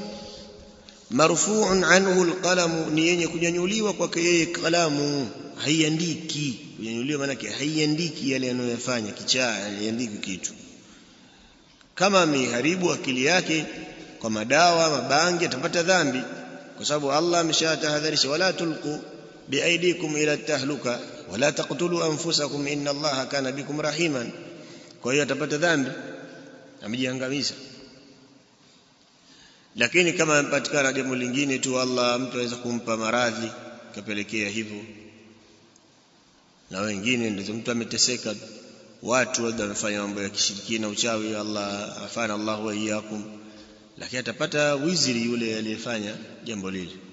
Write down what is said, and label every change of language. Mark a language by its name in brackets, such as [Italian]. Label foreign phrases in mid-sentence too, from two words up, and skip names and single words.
[Arabic] مرفوع عنه القلم, [Swahili] ni yenye kunyanyuliwa kwake yeye kalamu, haiandiki. Kunyanyuliwa maana yake haiandiki yale anayofanya, kichaa haiandiki kitu. Kama ameharibu akili yake kwa madawa, mabangi, atapata dhambi, kwa sababu Allah ameshatahadharisha, [Arabic] ولا تلقوا بأيديكم إلى التهلكة ولا تقتلوا أنفسكم إن الله كان بكم رحيما. [Swahili] Kwa hiyo atapata dhambi. amejiangamiza. Lakini kama mpatikana jambo lingine tu, Allah mtu aweza kumpa maradhi kapelekea hivyo, na wengine ndio mtu ameteseka, watu labda wamefanya mambo ya kishirikina, uchawi, Allah [Arabic] عافانا الله وإياكم, [Swahili] lakini atapata wiziri yule aliyefanya jambo lile.